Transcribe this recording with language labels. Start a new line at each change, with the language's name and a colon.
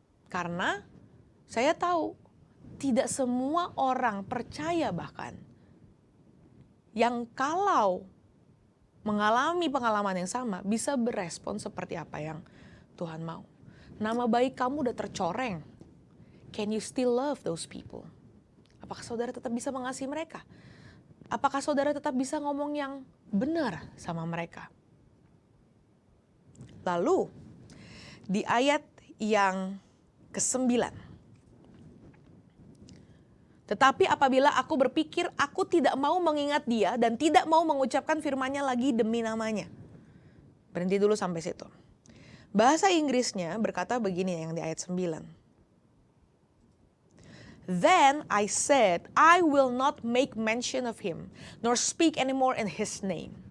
Indonesian: Karena saya tahu tidak semua orang percaya bahkan yang kalau mengalami pengalaman yang sama bisa berespon seperti apa yang Tuhan mau. Nama baik kamu udah tercoreng.
English: Can you still love those people?
Indonesian: Apakah saudara tetap bisa mengasihi mereka? Apakah saudara tetap bisa ngomong yang benar sama mereka? Lalu di ayat yang ke-9. Tetapi apabila aku berpikir aku tidak mau mengingat dia dan tidak mau mengucapkan firman-Nya lagi demi namanya. Berhenti dulu sampai situ. Bahasa Inggrisnya berkata begini yang di ayat 9.
English: Then I said, I will not make mention of him, nor speak anymore in his name.